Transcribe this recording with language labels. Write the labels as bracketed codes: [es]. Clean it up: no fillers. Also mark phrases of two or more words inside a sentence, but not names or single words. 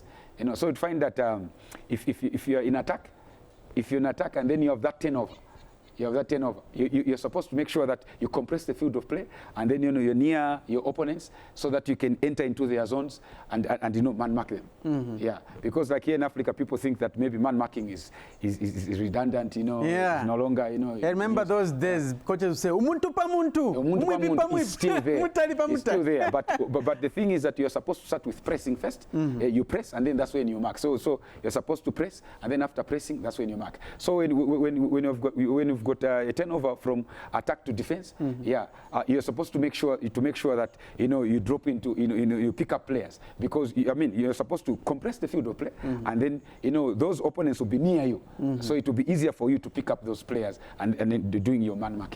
[en] You know, so you'd find that if you're in attack, and then you have that turnover, you're supposed to make sure that you compress the field of play, and then, you know, you're near your opponents so that you can enter into their zones and you know, man mark them. Yeah, because like here in Africa, people think that maybe man marking is redundant. You know, it's no longer. You know, I remember those days. Coaches would say, [bem] "Umuntu pa muntu." [en] Umuntu is still there. It's still there. But the thing is that you're supposed to start with pressing first. You press, and then that's when you mark. So you're supposed to press, and then after pressing, that's when you mark. So when you've got a turnover from attack to defense, you're supposed to make sure that, you know, you drop into, you pick up players, because I mean, you're supposed to compress the field of play, and then, you know, those opponents will be near you, so it will be easier for you to pick up those players and then doing your man marking.